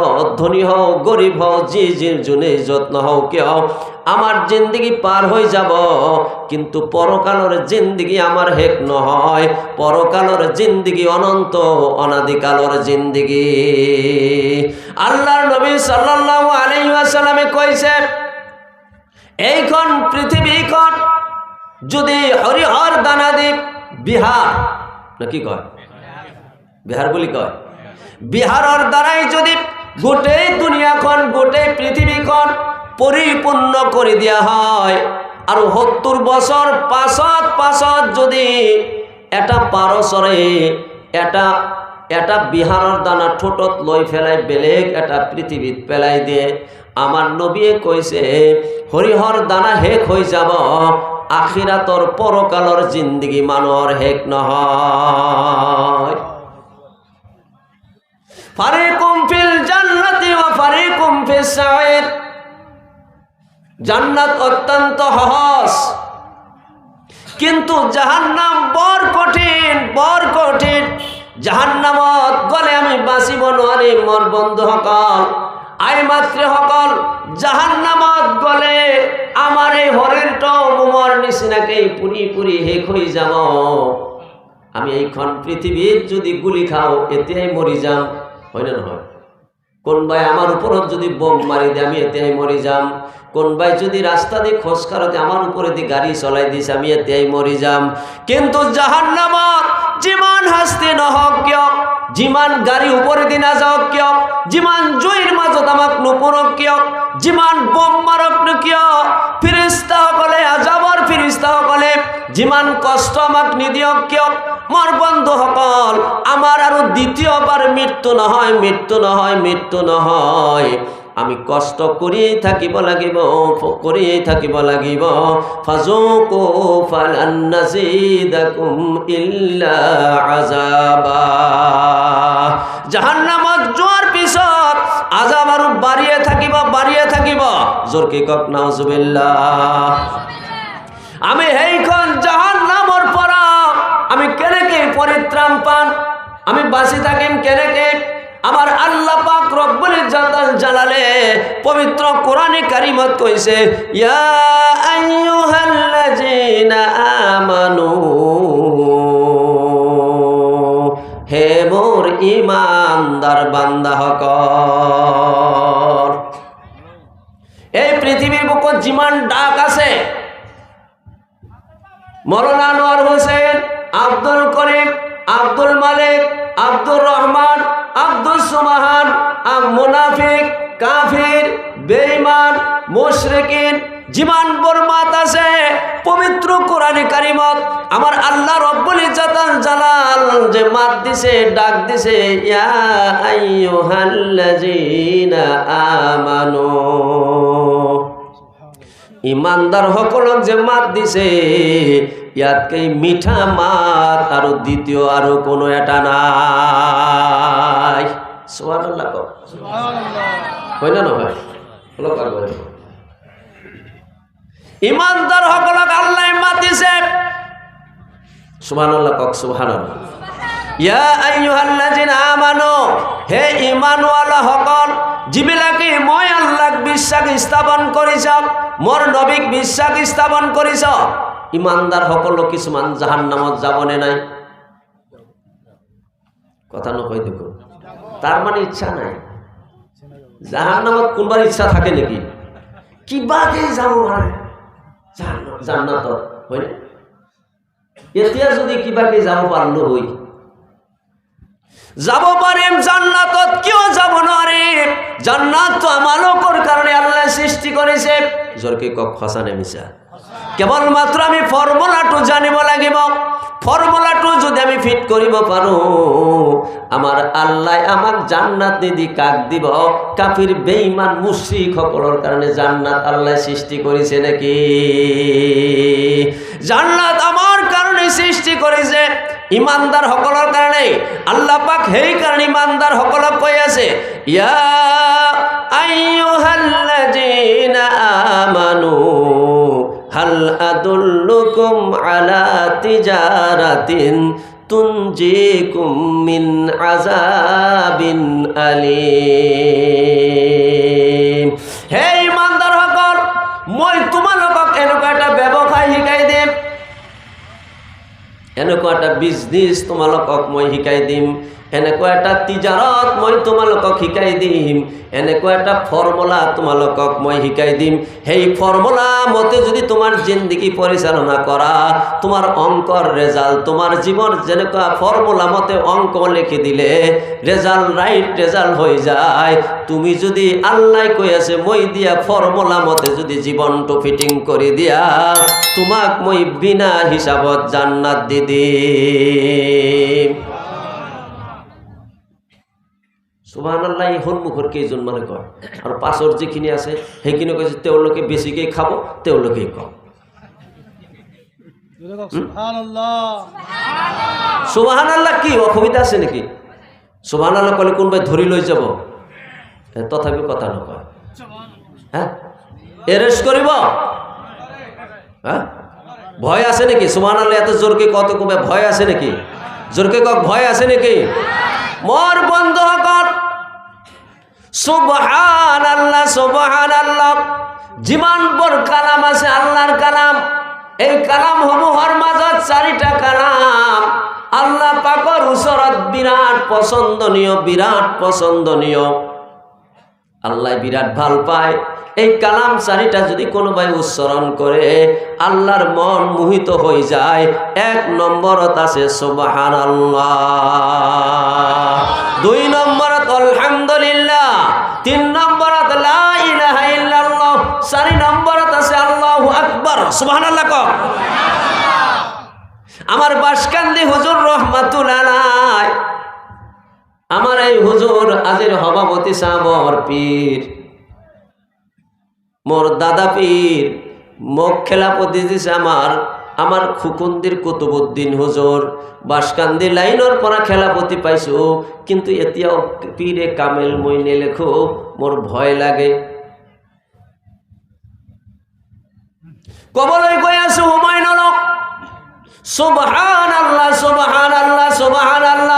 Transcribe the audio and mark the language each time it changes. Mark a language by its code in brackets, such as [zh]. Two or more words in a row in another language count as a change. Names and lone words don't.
[as] ধনী হও গরিব হও যে যে জনে যত্ন হও কেউ, আমার জিন্দগি পার হয়ে যাব। কিন্তু পরকালের জিন্দগি আমার হেক নহয়, পরকালের জিন্দগি অনন্ত অনাদিকালের জিন্দগি। আল্লাহর নবী [ar] صلى الله عليه وسلم [as] কইছে, এইখন পৃথিবীখন যদি হরিহর দানাদি বিহার নাকি কয়, বিহার বলি কয়, বিহারের দ্বারাই যদি গোটেই দুনিয়াখন গোটেই পৃথিবীখন পরিপূর্ণ করে দেওয়া হয়, আর 70 বছর পাছত যদি এটা পারসরে এটা বিহারের দানা ঠোঁটত লই ফেলাই বেলেগ এটা পৃথিবীত পেলাই দিয়ে, আমার নবীয়ে কইছে হরিহর দানা হেক হয়ে যাব, আখিরাতর পরকালর জিন্দগি মানুহর হেক নহয়। [ar] فريق في الجنة وفريق في السعير. [as] জান্নাত অত্যন্ত সহজ, কিন্তু জাহান্নাম বড় কঠিন, বড় কঠিন। জাহান্নামত গলে আমি বাঁচিব নোৱাৰি। মোর বন্ধু সকল, আই মাতৃ সকল, জাহান্নামত গলে আমার এই শরীরটা মোমর নিচিনাকেই পুরি পুরি শেষ হয়ে যাব। আমি এইখন পৃথিবীত যদি গুলি খাও এতিয়াই মরি যাম, হয় না নহয়? কোনবাই আমার উপরত যদি বোম মারি দিয়ে আমি এতিয়াই মরি যাম। কোনবাই যদি রাস্তা দিয়ে খোঁজ কারতে আমার উপরে দিয়ে গাড়ি চলাই দিছে আমি এতিয়াই মরি যাম। কিন্তু জাহান্নামত যিমান শাস্তি নহওক কিয়, যিমান গাড়ি উপরে দি নাযাওক কিয়, যিমান জুইৰ মাজত আমাক নুপুৰক কিয়, যিমান বোম মাৰক কিয়, ফিৰিস্তাসকলে আজাবৰ ফিৰিস্তাসকলে যিমান কষ্ট আমাক নিদিয়ক কিয়, মোৰ বন্ধুসকল, আমাৰ আৰু দ্বিতীয়বাৰ মৃত্যু নহয়, মৃত্যু নহয়, মৃত্যু নহয়। আমি কষ্ট করিয়েই থাকিব লাগিব, করিয়েই থাকিব লাগিব। [ar] فذوقوا فلن نزيدكم إلا عذابا. [as] জাহান্নামত যোৱাৰ পিছত আযাব আৰু বাঢ়িয়ে থাকিব, বাঢ়িয়ে থাকিব। জোৰকে কওক নাউজুবিল্লাহ। আমি সেইখন জাহান্নামৰ পৰা আমি কেনেকৈ পৰিত্ৰাণ পাম, আমি বাঁচি থাকিম কেনেকৈ? আমার আল্লাহ পাক [ar] رب الجلال [as] পবিত্র কোরআনে কারিমত কইছে, [ar] يا أيها الذين آمنوا, [as] হে মোর ইমানদার বান্দা হকল। এই পৃথিবীর বুকত যিমান ডাক আছে, মৌলানা আনোয়ার হোসেন, আব্দুল করিম, আব্দুল মালিক, আব্দুর রহমান, আব্দুল সুবহান, মুনাফিক, কাফির, বেঈমান, মুশরিকিন, যিমান বরমাত আছে পবিত্র কোরআনে কারিমত আমার আল্লাহ [ar] رب العزة الجلال [as] যে মাত দিছে, ডাক দিছে, [ar] يا أيها الذين آمنوا. [as] ইমানদার সকলক যে মাত দিছে, ইয়াতকে মিঠা মাত আর দ্বিতীয় আর কোনো এটা নাই। সুবহানাল্লাহ কও, সুবহানাল্লাহ। হয় না নহয়? ইমানদার সকলক আল্লাহ মাত দিছে। সুবহানাল্লাহ কও, সুবহানাল্লাহ। [ar] يا أيها الذين آمنوا, [as] হে ঈমানওয়ালা সকল, যিবিলাকে মই আল্লাহক বিশ্বাস স্থাপন কৰিছ, মোৰ নবীক বিশ্বাস স্থাপন কৰিছ, ইমানদার সকল কিছুমান জাহান্নামত যাবনে নাই? কথা নকয় দেখো। তার মানে ইচ্ছা নাই। জাহান্নামত কোনবার ইচ্ছা থাকে নাকি? কিবাকে যাব মানে জান্নাতত, হয় না? এতিয়া যদি কিবাকে যাব পারলো হই, যাব পাৰিম জান্নাতত, কিয় যাব নোৱাৰিম? জান্নাত তো আমালকর কারণে আল্লাহ সৃষ্টি করেছে। জোরকে কক হাসানে মিশা। কেবলমাত্র আমি ফর্মুলাটো জানিব লাগিব। ফর্মুলাটো যদি আমি ফিট করিব পারো, আমার আল্লাহ আমাক জান্নাত নিদি কাক দিব? কাফির বেঈমান মুশরিক সকলের কারণে জান্নাত আল্লাহ সৃষ্টি করেছে নাকি? জান্নাত আমার কারণে সৃষ্টি করেছে, ইমানদার সকলের কারণে। আল্লাহ পাক সেই কারণে ইমানদার সকলক কৈ আছে, [ar] يا أيها الذين آمنوا هل أدلكم على تجارة تنجيكم من عذاب أليم. [as] হে ইমানদার সকল, মই তোমালোকক এনেকুৱা এটা ব্যৱসায় শিকাই দিম, এনেকুৱা এটা বিজনেছ তোমালোকক মই শিকাই দিম, এনেকুৱা এটা তিজাৰত মই তোমালোকক শিকাই দিম, এনেকুৱা এটা ফৰ্মুলা তোমালোকক মই শিকাই দিম। সেই ফৰ্মুলা মতে যদি তোমাৰ জিন্দগী পৰিচালনা কৰা, তোমাৰ অংকৰ রেজাল্ট, তোমাৰ জীৱন যেনেকুৱা ফৰ্মুলা মতে অংক লিখি দিলে রেজাল্ট [en] right result [as] হৈ যায়। তুমি যদি আল্লাহ কৈ আছে মই দিয়া ফৰ্মুলা মতে যদি জীৱনটো ফিটিং কৰি দিয়া, তোমাক মই বিনা হিসাবত জান্নাত দি দিম। সুবহানাল্লাহ। সন্মুখৰ কেইজন মানে কয়, আৰু পাছৰ যিখিনি আছে সেইখিনি কৈছে তেওঁলোকে বেছিকৈ খাব, তেওঁলোকেই কওক সুবহানাল্লাহ। কি অসুবিধা আছে নেকি? সুবহানাল্লাহ ক'লে কোনোবাই ধৰি লৈ যাব, তথাপিও কথা নকয়। হ্যাঁ, এৰেষ্ট কৰিব? হ্যাঁ, ভয় আছে নেকি? সুবহানাল্লাহ এত জোৰকে কত কবে ভয় আছে নেকি? জোরকে কক ভয় আছে নাকি? মোর বন্ধুসকল, [ar] سبحان الله سبحان الله. [as] যিমানবোৰ কালাম আছে আল্লাহর কালাম, এই কালাম সমূহৰ মাজত চাৰিটা কালাম আল্লাহ পাকৰ ওচৰত বিৰাট পছন্দনীয়, বিৰাট পছন্দনীয়। আল্লাহ বিরাট ভাল পায়। এই কালাম চারিটা যদি কোনোবাই উচ্চারণ করে আল্লাহর মন মোহিত হয়ে যায়। এক নম্বরত আছে সুবহানাল্লাহ, দুই নম্বরত আলহামদুলিল্লাহ, তিন নম্বরত [ar] لا إله إلا الله, [as] চারি নম্বরত আছে [ar] الله أكبر. [as] সুবহানাল্লাহ কও। আমার বাসকান্দি হুজুর [ar] رحمة الله عليه, [as] আমার এই হুজুর আজির সভাপতি সাহর পীর, মোর দাদা পীর, মোক খেলাপতি দিছে আমার খুকুন্দির কুতুবুদ্দিন হুজুর। বাসকান্দি লাইনের পরা খেলাপতি পাইছো, কিন্তু এতিয়াও [fa] پیر کامل [as] মই নেলেখো, মোর ভয় লাগে। কবলৈ গৈ আছো হুমায়ুন, [ar] سبحان الله سبحان الله سبحان الله.